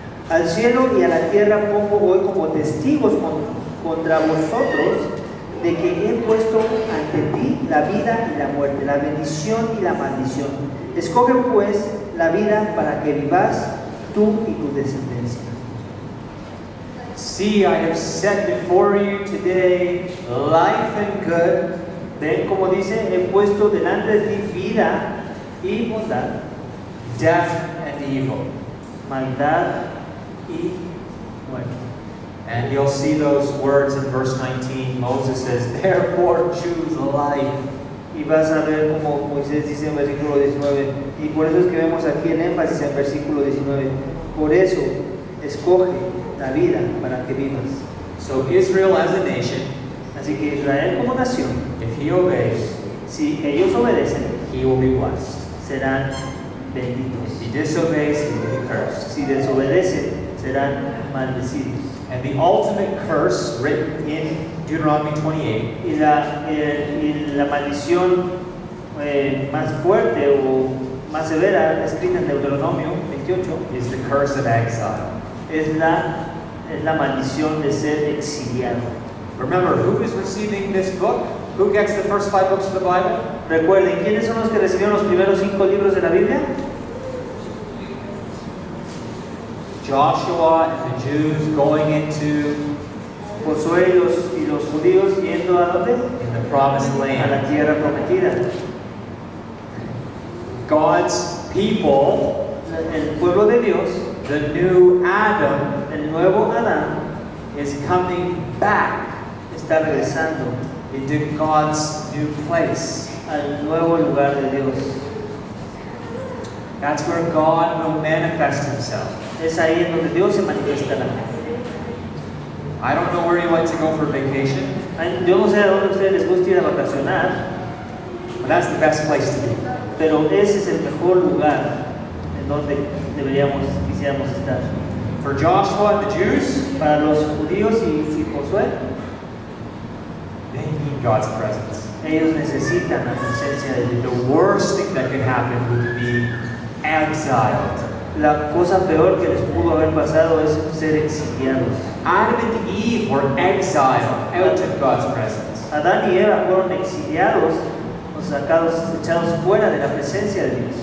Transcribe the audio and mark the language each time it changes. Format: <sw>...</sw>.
<es>Al cielo y a la tierra pongo hoy como testigos contra vosotros de que he puesto ante ti la vida y la muerte, la bendición y la maldición. Escoge pues la vida para que vivas tú y tu descendencia.</es> <en>See, I have set before you today life and good.</en> <es>Ven como dice, he puesto delante de ti vida y bondad,</es> <en>Death and evil.</en> <es>maldad y muerte.</es> <en>And you'll see those words in verse 19. Moses says, therefore choose life.</en> <es>Y vas a ver como Moisés dice en versículo 19, y por eso es que vemos aquí el énfasis en versículo 19, por eso escoge la vida para que vivas.</es> <en>So Israel as a nation,</en> <es>Así que Israel como nación,</es> <en>if he obeys,</en> <es>si ellos obedecen,</es> <en>he will be blessed.</en> <es>serán benditos.</es> <en>If he disobeys, he will be cursed.</en> <es>Si desobedecen, serán maldecidos.</es> <en>And the ultimate curse written in Deuteronomy 28</en> <es>Y la maldición más fuerte o más severa escrita en Deuteronomio 28</es> <en>is the curse of exile.</en> <es>es la maldición de ser exiliado.</es> <en>Remember, who is receiving this book? Who gets the first 5 books of the Bible?</en> <es>Recuerden, ¿quiénes son los que recibieron los primeros 5 libros de la Biblia?</es> <en>Joshua and the Jews going into</en> <es>Josué y los judíos yendo a dónde?</es> <en>in the promised</en> <es>A</es> <en>land.</en> <es>la tierra prometida.</es> <en>God's people,</en> <es>El pueblo de Dios,</es> <en>the new Adam,</en> <es>el nuevo Adán,</es> <en>is coming back</en> <es>está regresando</es> <en>into God's new place.</en> <es>al nuevo lugar de Dios.</es> <en>That's where God will manifest himself.</en> <es>Es ahí en donde Dios se manifestará.</es> <en>I don't know where you like to go for vacation,</en> <es>Yo no sé a dónde a ustedes les gusta ir a vacacionar,</es> <en>but that's the best place to be.</en> <es>pero ese es el mejor lugar en donde quisiéramos estar.</es> <en>For Joshua and the Jews,</en> <es>Para los judíos y Josué,</es> <en>they need God's presence.</en> <es>ellos necesitan la presencia de Dios.</es> <en>The worst thing that could happen would be exiled.</en> <es>La cosa peor que les pudo haber pasado es ser exiliados.</es> <en>Adam and Eve were exiled out of God's presence.</en> <es>Adán y Eva fueron exiliados o sacados, echados fuera de la presencia de Dios</es>